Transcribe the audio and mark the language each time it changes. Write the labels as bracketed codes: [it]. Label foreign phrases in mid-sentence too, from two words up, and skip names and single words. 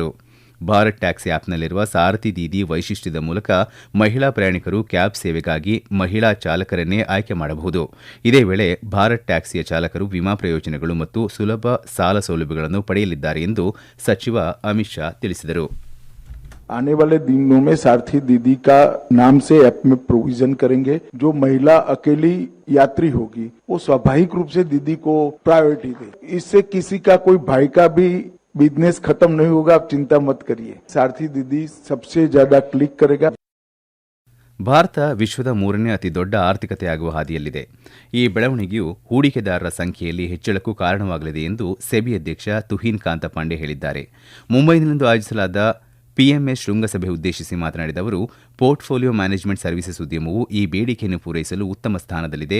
[kn] ಭಾರತ್ ಟ್ಯಾಕ್ಸಿ ಆಪ್ನಲ್ಲಿರುವ ಸಾರಥಿ ದೀದಿ ವೈಶಿಷ್ಟ್ಯದ ಮೂಲಕ ಮಹಿಳಾ ಪ್ರಯಾಣಿಕರು ಕ್ಯಾಬ್ ಸೇವೆಗಾಗಿ ಮಹಿಳಾ ಚಾಲಕರನ್ನೇ ಆಯ್ಕೆ ಮಾಡಬಹುದು. ಇದೇ ವೇಳೆ ಭಾರತ್ ಟ್ಯಾಕ್ಸಿಯ ಚಾಲಕರು ವಿಮಾ ಪ್ರಯೋಜನಗಳು ಮತ್ತು ಸುಲಭ ಸಾಲ ಸೌಲಭ್ಯಗಳನ್ನು ಪಡೆಯಲಿದ್ದಾರೆ ಎಂದು ಸಚಿವ ಅಮಿತ್ ಶಾ ತಿಳಿಸಿದರು. [hi] आने वाले दिनों में सारथी दीदी का नाम से ऐप में प्रोविजन करेंगे. जो महिला अकेली यात्री होगी वो स्वाभाविक रूप से दीदी को प्रायोरिटी दे. इससे किसी का कोई भाई का भी बिजनेस खत्म नहीं होगा. आप चिंता मत करिए. सारथी दीदी सबसे ज्यादा क्लिक करेगा. [kn] ಭಾರತ ವಿಶ್ವದ 3ನೇ ಅತಿ ದೊಡ್ಡ ಆರ್ಥಿಕತೆಯಾಗುವ ಹಾದಿಯಲ್ಲಿದೆ. ಈ ಬೆಳವಣಿಗೆಯು ಹೂಡಿಕೆದಾರರ ಸಂಖ್ಯೆಯಲ್ಲಿ ಹೆಚ್ಚಳಕ್ಕೂ ಕಾರಣವಾಗಲಿದೆ ಎಂದು ಸೆಬಿ ಅಧ್ಯಕ್ಷ ತುಹಿನ್ ಕಾಂತಪಾಂಡೆ ಹೇಳಿದ್ದಾರೆ. ಮುಂಬೈನಲ್ಲಿಂದು ಆಯೋಜಿಸಲಾದ ಪಿಎಂಎಸ್ ಶೃಂಗಸಭೆ ಉದ್ದೇಶಿಸಿ ಮಾತನಾಡಿದ ಅವರು, [en] portfolio management services [kn] ಉದ್ಯಮವು ಈ ಬೇಡಿಕೆಯನ್ನು ಪೂರೈಸಲು ಉತ್ತಮ ಸ್ಥಾನದಲ್ಲಿದೆ.